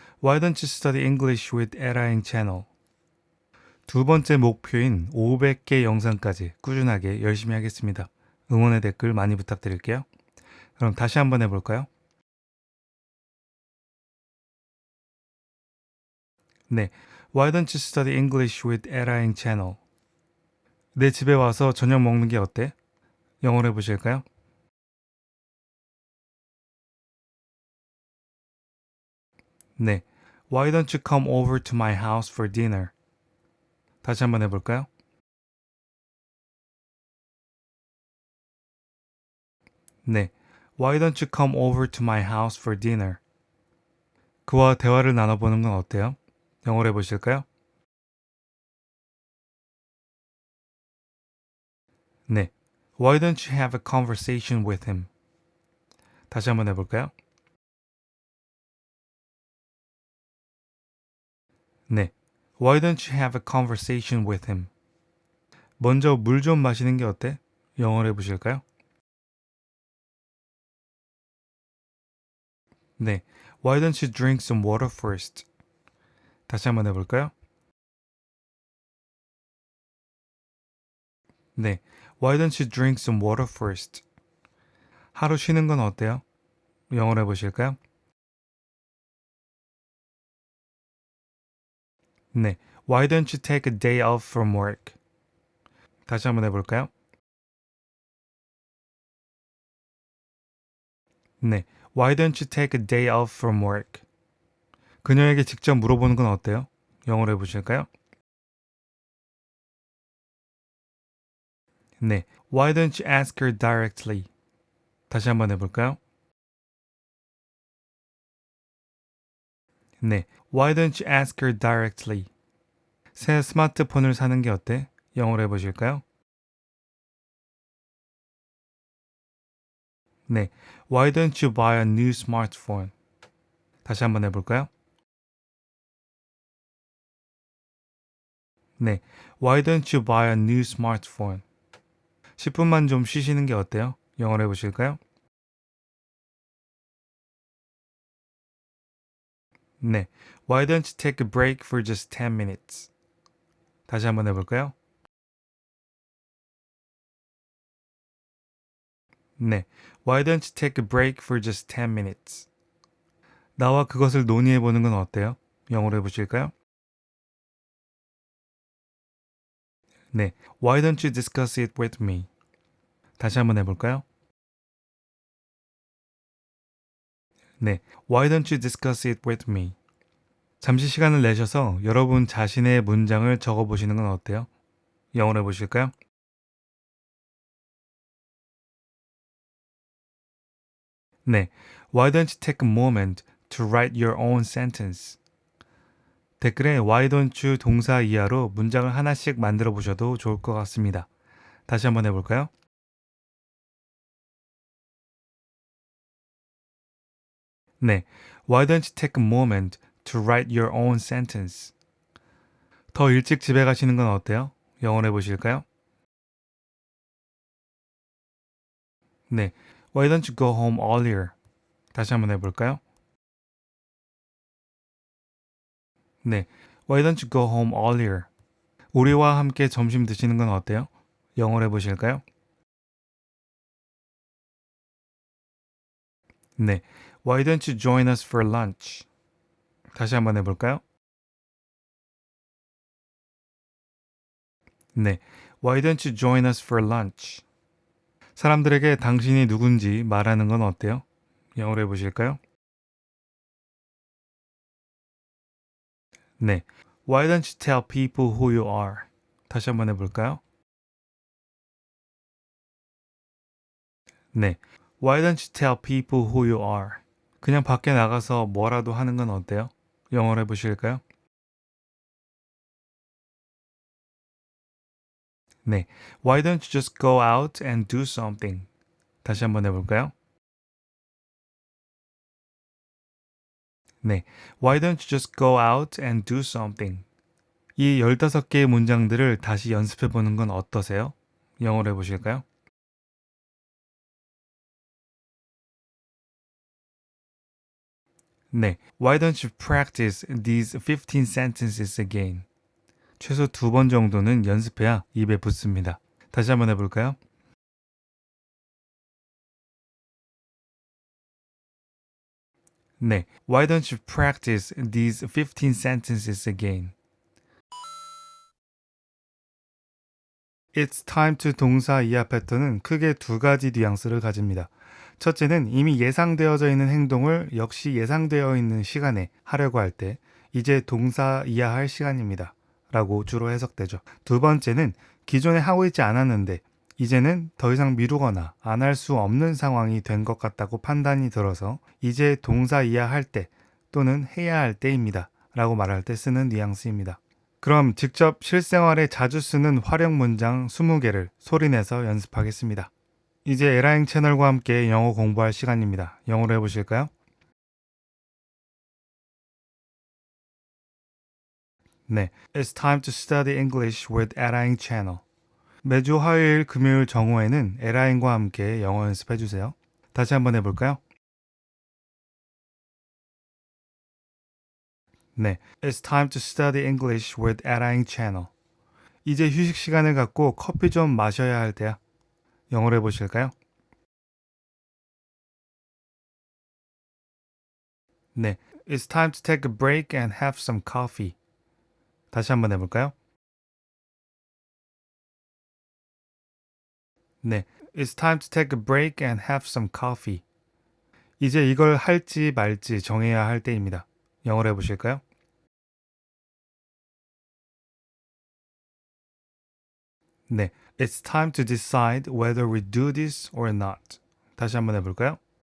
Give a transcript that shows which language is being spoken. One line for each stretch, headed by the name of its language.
English: Why don't you study English with 에라잉 채널?
Korean: 두 번째 목표인 500개 영상까지 꾸준하게 열심히 하겠습니다. 응원의 댓글 많이 부탁드릴게요. 그럼 다시 한번 해볼까요? 네.
English: Why don't you study English with 에라잉 채널?
Korean: 내 집에 와서 저녁 먹는 게 어때? 영어로 해보실까요? 네.
English: Why don't you come over to my house for dinner?
Korean: 다시 한번 해볼까요? 네.
English: Why don't you come over to my house for dinner?
Korean: 그와 대화를 나눠보는 건 어때요? 영어로 해보실까요? 네.
English: Why don't you have a conversation with him?
Korean: 다시 한번 해볼까요? 네.
English: Why don't you have a conversation with him?
Korean: 먼저 물 좀 마시는 게 어때? 영어로 해보실까요? 네.
English: Why don't you drink some water first?
Korean: 다시 한번 해볼까요? 네.
English: Why don't you drink some water first?
Korean: 하루 쉬는 건 어때요? 영어로 해보실까요? 네.
English: Why don't you take a day off from work?
Korean: 다시 한번 해볼까요? 네.
English: Why don't you take a day off from work?
Korean: 그녀에게 직접 물어보는 건 어때요? 영어로 해보실까요? 네.
English: Why don't you ask her directly?
Korean: 다시 한번 해볼까요? 네.
English: Why don't you ask her directly?
Korean: 새 스마트폰을 사는 게 어때? 영어로 해보실까요? 네.
English: Why don't you buy a new smartphone?
Korean: 다시 한번 해볼까요? 네.
English: Why don't you buy a new smartphone?
Korean: 10분만 좀 쉬시는 게 어때요? 영어로 해보실까요? 네.
English: Why don't you take a break for just 10 minutes?
Korean: 다시 한번 해볼까요? 네.
English: Why don't you take a break for just 10 minutes?
Korean: 나와 그것을 논의해보는 건 어때요? 영어로 해보실까요? 네.
English: Why don't you discuss it with me?
Korean: 다시 한번 해볼까요? 네.
English: Why don't you discuss it with me?
Korean: 잠시 시간을 내셔서 여러분 자신의 문장을 적어보시는 건 어때요? 영어로 해보실까요? 네.
English: Why don't you take a moment to write your own sentence?
Korean: 댓글에
English: Why don't you
Korean: 동사 이하로 문장을 하나씩 만들어 보셔도 좋을 것 같습니다. 다시 한번 해볼까요? 네.
English: Why don't you take a moment to write your own sentence?
Korean: 더 일찍 집에 가시는 건 어때요? 영어로 해보실까요? 네.
English: Why don't you go home earlier?
Korean: 다시 한번 해볼까요? 네.
English: Why don't you go home earlier?
Korean: 우리와 함께 점심 드시는 건 어때요? 영어로 해보실까요? 네.
English: Why don't you join us for lunch?
Korean: 다시 한번 해볼까요? 네.
English: Why don't you join us for lunch?
Korean: 사람들에게 당신이 누군지 말하는 건 어때요? 영어로 해보실까요? 네.
English: Why don't you tell people who you are?
Korean: 다시 한번 해볼까요? 네.
English: Why don't you tell people who you are?
Korean: 그냥 밖에 나가서 뭐라도 하는 건 어때요? 영어로 해보실까요? 네.
English: Why don't you just go out and do something?
Korean: 다시 한번 해볼까요? 네.
English: Why don't you just go out and do something?
Korean: 이 15개의 문장들을 다시 연습해 보는 건 어떠세요? 영어로 해보실까요? 네.
English: Why don't you practice these 15 sentences again?
Korean: 최소 2번 정도는 연습해야 입에 붙습니다. 다시 한번 해볼까요? 네.
English: Why don't you practice these 15 sentences again? It's time to
Korean: 동사 이하 패턴은 크게 두 가지 뉘앙스를 가집니다. 첫째는 이미 예상되어져 있는 행동을 역시 예상되어 있는 시간에 하려고 할 때 이제 동사 이하할 시간입니다. 라고 주로 해석되죠. 두 번째는 기존에 하고 있지 않았는데 이제는 더 이상 미루거나 안 할 수 없는 상황이 된 것 같다고 판단이 들어서 이제 동사 이하할 때 또는 해야 할 때입니다. 라고 말할 때 쓰는 뉘앙스입니다. 그럼 직접 실생활에 자주 쓰는 활용 문장 20개를 소리내서 연습하겠습니다. 이제 에라잉 채널과 함께 영어 공부할 시간입니다. 영어로 해보실까요? 네,
English: It's time to study English with 에라잉 채널.
Korean: 매주 화요일, 금요일 정오에는 에라잉과 함께 영어 연습해주세요. 다시 한번 해볼까요? 네,
English: It's time to study English with 에라잉 채널.
Korean: 이제 휴식 시간을 갖고 커피 좀 마셔야 할 때야. 영어로 해보실까요? 네,
English: It's time to take a break and have some coffee.
Korean: 다시 한번 해볼까요? 네,
English: It's time to take a break and have some coffee.
Korean: 이제 이걸 할지 말지 정해야 할 때입니다. 영어로 해보실까요? 네,
English: It's time to decide whether we do this or not.
Korean: 다시 한번 해볼까요?